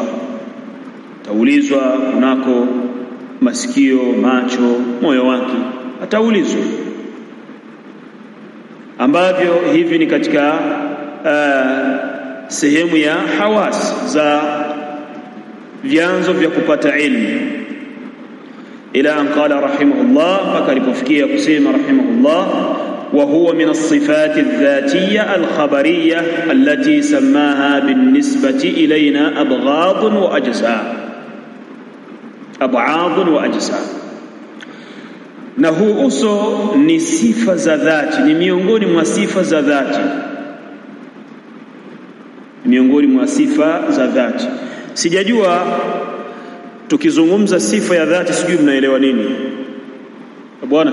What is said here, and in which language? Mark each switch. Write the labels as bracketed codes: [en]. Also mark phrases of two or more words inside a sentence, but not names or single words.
[sw] Ataulizwa kunako masikio, macho, moyo wake, ataulizwa, ambavyo hivi ni katika sehemu ya hawas za vyanzo vya kupata ilmu. [ar] إلى أن قال رحمه الله, [sw] mpaka alipofikia kusema [ar] rahimahullah, وهو من الصفات الذاتية الخبرية التي سماها بالنسبة إلينا أبعاض وأجزاء. [sw] na huu uso ni sifa za dhati, ni miongoni mwa sifa za dhati, miongoni mwa sifa za dhati. Sijajua tukizungumza sifa ya dhati sijui mnaelewa nini bwana.